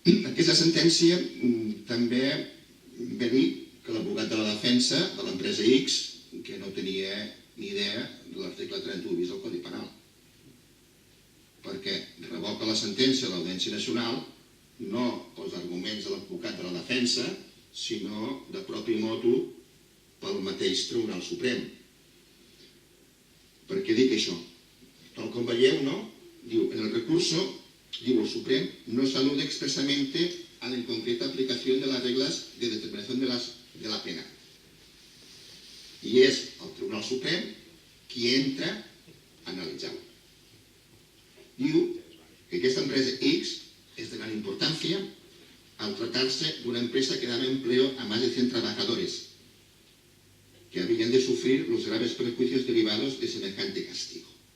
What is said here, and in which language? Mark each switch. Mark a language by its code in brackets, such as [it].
[ca] Aquesta sentència també ve a dir que l'abogat de la defensa de l'empresa X, que no tenia ni idea de l'article 31 bis del Codi Penal, perquè revoca la sentència de l'Audiència Nacional no pels arguments de l'advocat de la defensa, sinó de propi motu pel mateix Tribunal Suprem. Per què dic això? Tal com veieu, no? [es] Diu, en el recurso, [ca] diu el Suprem, [es] no se alude expresamente a la inconcreta aplicación de las reglas de determinación de la pena. [ca] I és el Tribunal Suprem qui entra a analitzar-ho. Diu que aquesta empresa X [es] es de gran importancia al tratarse de una empresa que daba empleo a más de 100 trabajadores que habían de sufrir los graves perjuicios derivados de semejante castigo.